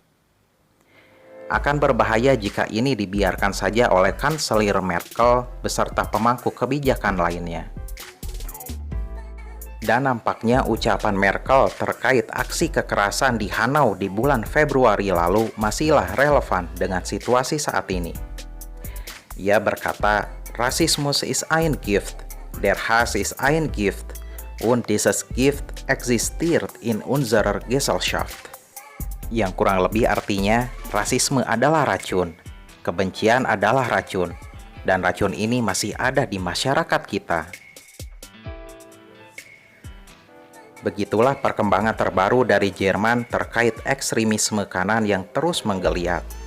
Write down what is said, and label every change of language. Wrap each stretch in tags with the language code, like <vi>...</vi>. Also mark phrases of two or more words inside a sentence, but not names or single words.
<id>Akan berbahaya jika ini dibiarkan saja oleh Kanselir Merkel beserta pemangku kebijakan lainnya. Dan nampaknya ucapan Merkel terkait aksi kekerasan di Hanau di bulan Februari lalu masihlah relevan dengan situasi saat ini. Ia berkata,</id> <de>"Rassismus ist ein Gift, der Hass ist ein Gift, und dieses Gift existiert in unserer Gesellschaft."</de> <id>Yang kurang lebih artinya, rasisme adalah racun, kebencian adalah racun, dan racun ini masih ada di masyarakat kita. Begitulah perkembangan terbaru dari Jerman terkait ekstremisme kanan yang terus menggeliat.</id>